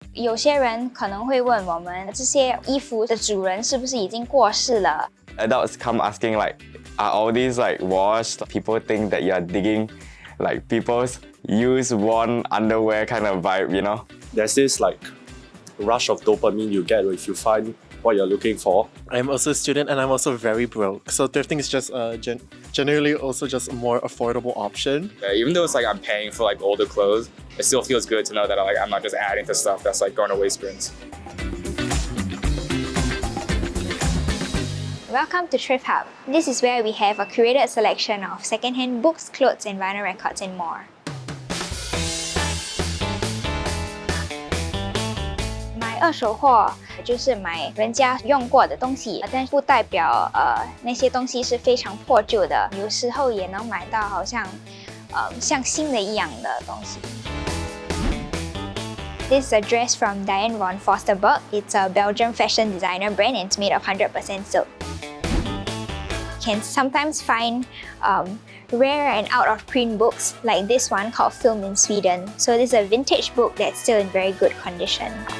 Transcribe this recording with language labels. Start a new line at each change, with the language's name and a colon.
Chinese: 有些人可能会问我们，这些衣服的主人是不是已经过世了？
English: Adults come asking like, are all these like washed? People think that you're digging like people's used worn underwear kind of vibe, you know? There's this like rush of dopamine you get if you find what you're looking for. I'm also a student and I'm also very broke. So thrifting is just generally also just a more affordable option. Even though it's like I'm paying for like older clothes, it still feels good to know that like I'm not just adding to stuff that's like going to waste bins. Welcome to Thrift Hub. This is where we have a curated selection of secondhand books, clothes, and vinyl records and more.
Chinese: 买二手货就是买人家用过的东西，但不代表那些东西是非常破旧的，有时候也能买到好像像新的一样的东西。
English: This is a dress from Diane von Fosterberg. It's a Belgian fashion designer brand and it's made of 100% silk. You can sometimes find rare and out of print books like this one called Film in Sweden. So this is a vintage book that's still in very good condition.